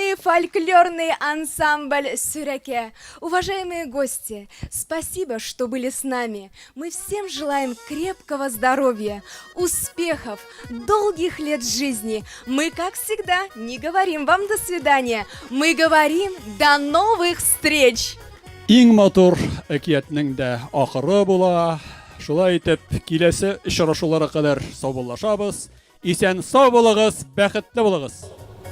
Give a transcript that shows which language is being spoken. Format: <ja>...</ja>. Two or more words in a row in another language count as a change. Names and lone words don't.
<ru>фольклорный ансамбль «Сюряке». Уважаемые гости, спасибо, что были с нами. Мы всем желаем крепкого здоровья, успехов, долгих лет жизни. Мы, как всегда, не говорим вам «до свидания», мы говорим «до новых встреч».</ru> <tt>Иң матур әкиятнең дә ахыры була. Шулай итеп, киләсе очрашуларга кадәр саубуллашабыз. Исән сау булыгыз, бәхетле булыгыз.</tt>